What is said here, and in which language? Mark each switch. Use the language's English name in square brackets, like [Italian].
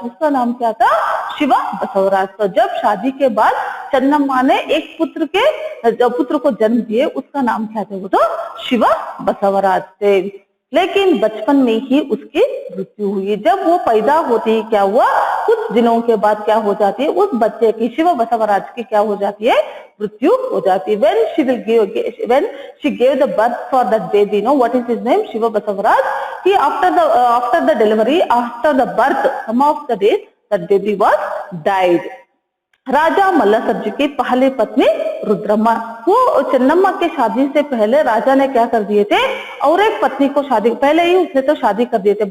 [Hindi] उसका नाम क्या था, शिव बसवराज। तो जब शादी के बाद चन्नम्मा ने एक पुत्र को जन्म दिए, उसका नाम क्या था, वो तो शिव बसवराज थे। लेकिन बचपन में ही उसकी मृत्यु हुई। जब वो पैदा होती है, क्या हुआ, कुछ दिनों के बाद क्या हो जाती है, उस बच्चे की, शिव बसवराज की क्या हो जाती है, मृत्यु हो जाती है। [English] when she gave the birth for that baby, no, what is his name, Shiva Basavaraj, he after the delivery, after the birth, some of the days that baby was died. [Hindi] राजा मल्लसर्ज की पहली पत्नी रुद्रम्मा, वो चन्नम्मा के शादी से पहले राजा ने क्या कर दिए थे, और एक पत्नी को शादी, पहले ही उसने तो शादी कर दिए थे।